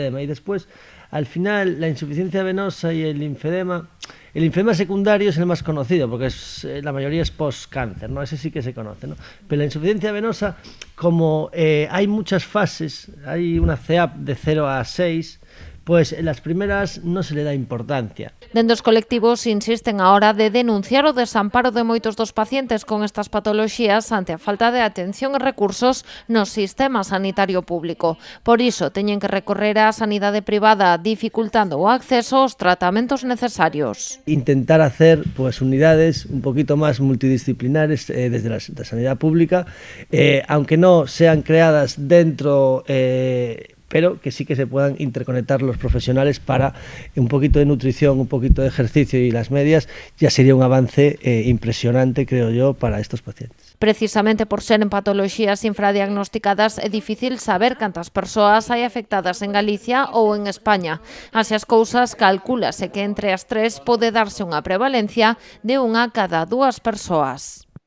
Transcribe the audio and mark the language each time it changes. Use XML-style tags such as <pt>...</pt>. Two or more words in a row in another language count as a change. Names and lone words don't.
<es>Y después, al final, la insuficiencia venosa y el linfedema secundario es el más conocido, porque la mayoría es post-cáncer, ¿no? Ese sí que se conoce, ¿no? Pero la insuficiencia venosa, como hay muchas fases, hay una CEAP de 0 a 6, pues en las primeras no se le da importancia.</es> <gl>Dende os colectivos insisten a hora de denunciar o desamparo de moitos dos pacientes con estas patoloxías ante a falta de atención e recursos no sistema sanitario público. Por iso, teñen que recorrer á sanidade privada, dificultando o acceso aos tratamentos necesarios.</gl> <es>Intentar hacer unidades un poquito más multidisciplinares desde la sanidad pública, aunque no sean creadas dentro pero que sí que se puedan interconectar los profesionales para un poquito de nutrición, un poquito de ejercicio y las medias, ya sería un avance impresionante, creo yo, para estos pacientes.</es> <gl>Precisamente por ser en patoloxías infradiagnosticadas é difícil saber cantas persoas hai afectadas en Galicia ou en España. Así as cousas, calcúlase que entre as tres pode darse unha prevalencia de 1 a cada 2 persoas.</gl>